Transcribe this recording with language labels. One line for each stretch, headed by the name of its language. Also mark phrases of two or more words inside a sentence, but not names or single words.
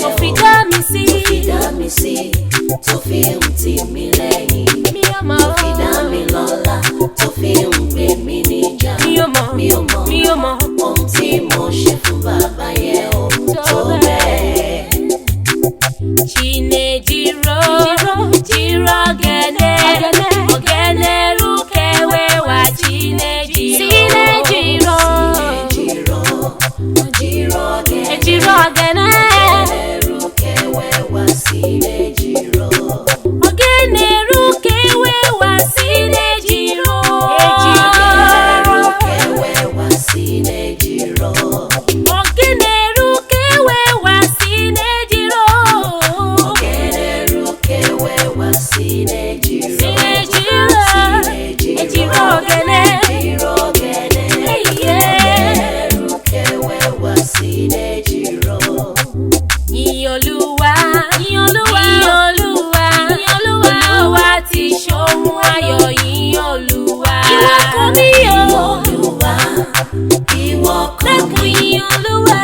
Yoruba: Tó fi dá mi sí, tó fi dá mi sí, tó fi ń tì mí lẹ́yìn. Mi ò mọ̀. Tó fi dá mi lọ́lá, tó fi ń gbé mi níjà. Mi ò mọ̀ ohun tí mo ṣe fún bàbá yẹn o. Tó bẹ́ẹ̀.
Urhobo: Chinejiro, jiro ogene rukewe wa Chinejiro. Jiro ogene rukewe wa Chinejiro. Ogene rukewe wa Chinejiro. Rukewe wa Chinejiro. Ogene rukewe wa Chinejiro. Ogene rukewe wa Chinejiro. Ejiro ogene. Ejiro ogene. Ogene rukewe wa Chinejiro.
Yoruba: Yìn Olúwa, yìn Olúwa, yìn Olúwa, yìn Olúwa. Olúwa ti ṣohun ayọ̀, yìn Olúwa. Ìwọ kàn mí o. Olúwa, ìwọ kàn mí. Yìn Olúwa.